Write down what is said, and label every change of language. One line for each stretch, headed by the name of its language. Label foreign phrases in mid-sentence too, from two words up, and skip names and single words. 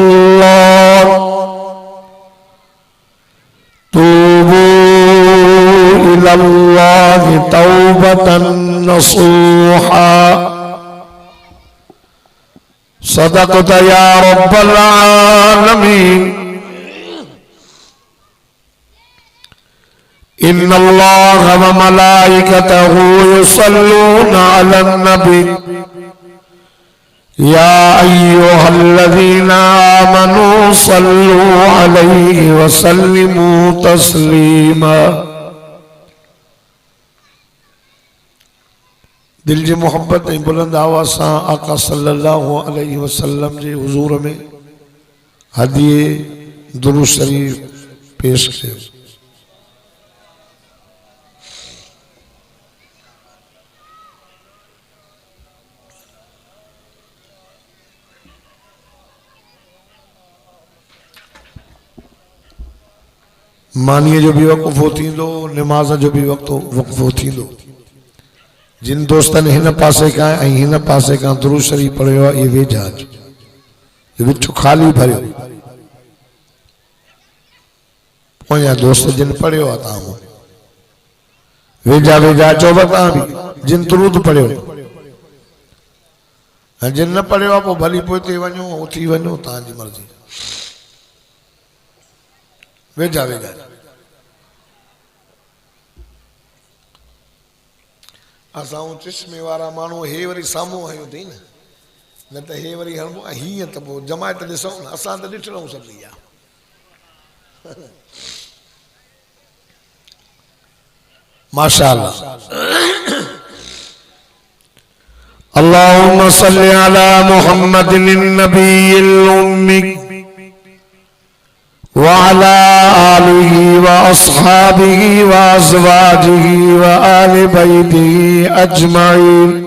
Arabic: الله توبة نصوحا صدقت يا رب العالمين إن الله وملائكته يصلون على النبي يا أيها الذين آمنوا صلوا عليه وسلموا تسليما
Sindhi: दिल जी मोहब्बत ऐं बुलंद आवाज़ सां आका
Arabic: صلى الله عليه وسلم
Sindhi: जे हुज़ूर में हदिये दुरूद शरीफ पेश कयो। मानीअ जो भी वक़्फ़ो थींदो, नमाज जो भी वक़्फ़ो थींदो। जिन दोस्तन हिन पासे का हिन पासे का दुरूद शरीफ पढ़ियो ये वेझा ये विच खाली भरियो पोयां दोस्त जिन पढ़ियो आहे तव्हां वेझा वेझा अचो तव्हां बि जिन दुरूद पढ़ियो जिन न पढ़ियो आहे पोइ भली पोइ ते वञो उथी वञो तव्हांजी मर्ज़ी वेझा वेझा असां चश्मे वारा माण्हू हे वरी साम्हूं आहियूं अथई न त हे वरी हणबो हीअं त पोइ जमायत ॾिसूं न असां त ॾिठूं सभु इहा
Arabic: ما شاء الله اللهم صل على محمد النبي الأمي وعلى آله وأصحابه وأزواجه وآل بيته أجمعين